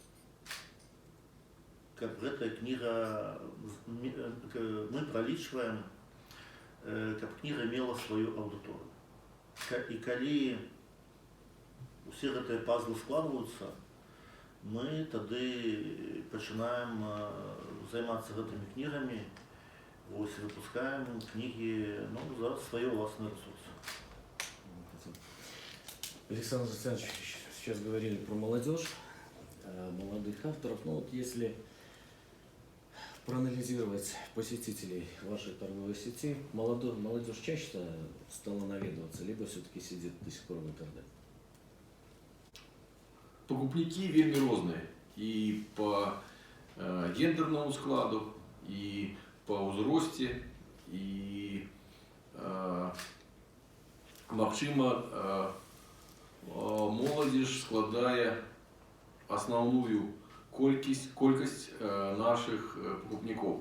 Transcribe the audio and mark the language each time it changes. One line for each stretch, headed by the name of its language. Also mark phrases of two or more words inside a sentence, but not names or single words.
Belarusian: Каб гэтая кніга, мы пралічваем, каб кніга мела сваю аўдыторыю. І калі усе гэтыя пазлы складваюцца, мы тады пачынаем займацца гэтымі кнігамі, выпускаем кнігі за свае ўласныя ресурсы.
Russian: Александр Александрович, сейчас говорили про молодежь, молодых авторов. Если проанализировать посетителей вашей торговой сети, молодежь чаще стала наведываться, либо все-таки сидит до сих пор в интернете?
Belarusian: Покупники вельмі розныя і
Russian: по гендерному складу,
Belarusian: і по ўзросце, і магчыма, моладзь складае основную колькасць наших покупнікоў.